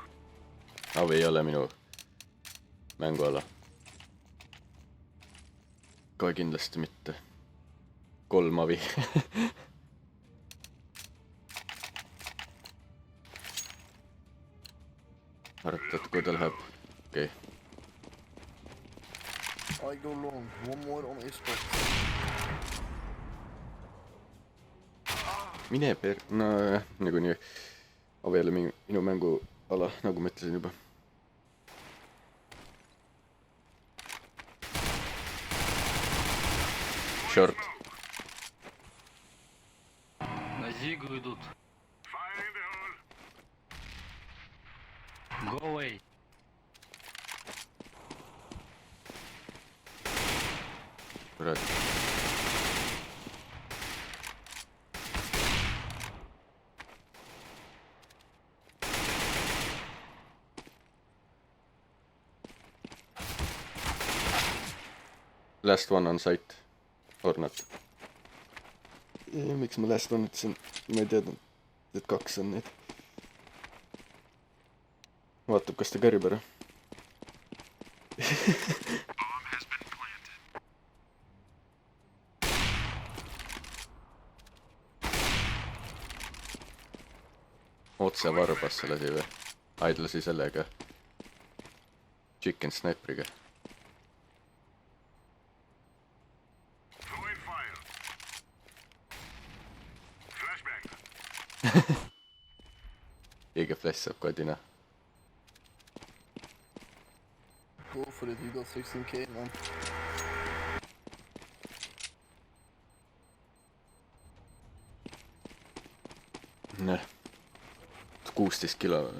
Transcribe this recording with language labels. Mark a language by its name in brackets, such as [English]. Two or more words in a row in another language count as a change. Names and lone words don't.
[Estonian] Avi ei ole minu mänguala. Kohe kindlasti mitte. 3 avi. Arvatad, kui ta läheb. Okei. [English] I go long. One more on A spot. [Estonian] Mine no nagunii avi ei ole minu mänguala, nagu ma ütlesin juba. [English] Short. [Russian] На Зигу идут. [English] Fire in the hole. Go away. [Estonian] Kurat. [English] Last one on site. Or not. [Estonian] Miks ma [English] last one [Estonian] ütlesin? Ma ei teadnud, et 2 on neid. Vaatab, kas ta kärib ära. [English] Bomb has been planted. [Estonian] Otse varbasse lasi või? Aidlasi sellega. Chicken sniperiga. [English] Throwing fire. Flashbang. [Estonian] Keegi flash saab kodina. [English] Go for it. You got 16k, man. [Estonian] Näh. 16 kilo.